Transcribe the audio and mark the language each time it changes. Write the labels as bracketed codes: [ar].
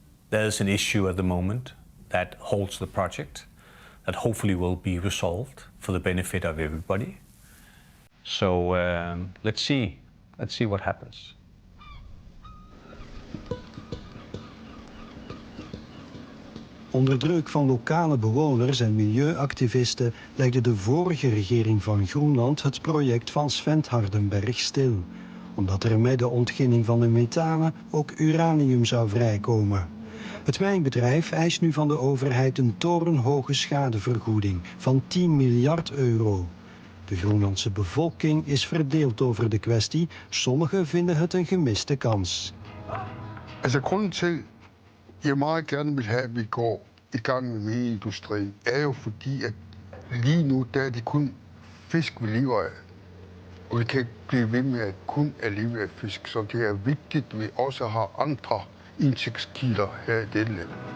[en] There's an issue at the moment that holds the project that hopefully will be resolved for the benefit of everybody. So let's see what happens. [nl] Onder druk van lokale bewoners en milieuactivisten legde de vorige regering van Groenland het project van Sven Hardenberg stil. Omdat er met de ontginning van de metalen ook uranium zou vrijkomen. Het mijnbedrijf eist nu van de overheid een torenhoge schadevergoeding van 10 miljard euro. De Groenlandse bevolking is verdeeld over de kwestie. Sommigen vinden het een gemiste kans. [da] Altså grunden til, jeg meget gerne vil have, at vi går i gang med mineindustrien, er jo fordi, at lige nu der er det kun fisk, vi lever af. Og vi kan ikke blive ved med at kun at leve af fisk, så det er vigtigt, at vi også har andre indtægtskilder her i dette land.